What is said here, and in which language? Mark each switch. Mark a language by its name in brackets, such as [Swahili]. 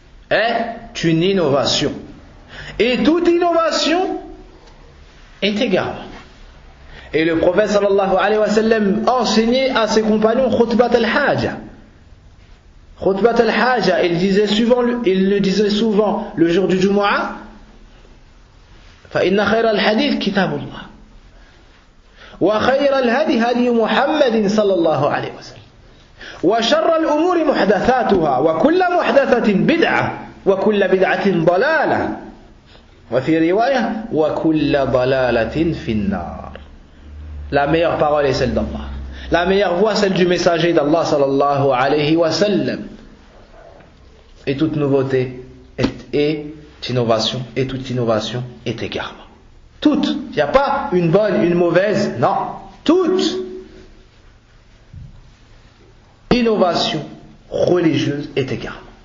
[French] Est une innovation. Et toute innovation est égarement. Et le prophète sallallahu alayhi wa sallam enseignait à ses compagnons khutbat al-haja. Khutbat al-haja, il le disait souvent le jour du Jumu'ah. [Arabic] فإن خير الحديث كتاب الله وخير الهدي هدي محمد صلى الله عليه وسلم وشر الأمور محدثاتها وكل محدثة بدعة وكل بدعة ضلالة وفي رواية وكل ضلالة في النار. [French] La meilleure parole est celle d'Allah. La meilleure voix, celle du messager d'Allah sallallahu alayhi wa sallam. Et toute nouveauté est innovation, et toute innovation est égarement. Toute. Il n'y a pas une bonne, une mauvaise, non. Toute innovation religieuse est égarement.